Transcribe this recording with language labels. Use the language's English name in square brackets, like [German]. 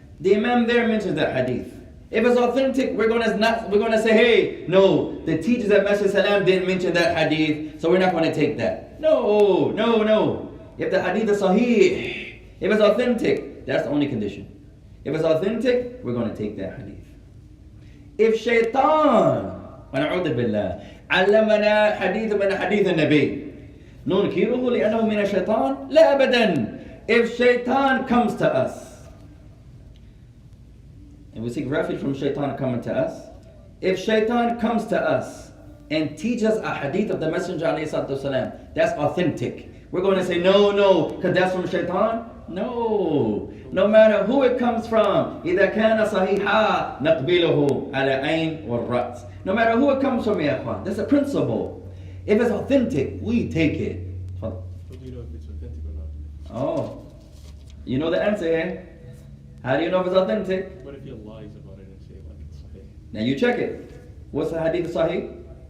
[English] The Imam there mentions that hadith. If it's authentic, we're gonna say, hey, no, the teachers at Masjid Salam didn't mention that hadith, so we're not gonna take that. No. If the hadith is sahih, if it's authentic, that's the only condition. If it's authentic, we're gonna take that hadith. If shaitan, [Arabic] ونعوذ بالله, علمنا حديث من حديث النبي ننكره لأنه من الشيطان لا أبدا. [English] If shaitan comes to us, and we seek refuge from shaitan coming to us. If shaitan comes to us and teaches a hadith of the Messenger ﷺ, that's authentic. We're going to say, no, because that's from shaitan? No. No matter who it comes from, [Arabic] إِذَا كَانَ صَحِيحًا نَقْبِلُهُ عَلَى عَيْنِ وَالرَّأْسِ. [English] No matter who it comes from, ya ikhwan, that's a principle. If it's authentic, we take it. How do you know if it's authentic or not? Oh, you know the answer here. How do you know if it's authentic? What if he lies about it and say like it's sahih? Now you check it. What's the hadith sahih?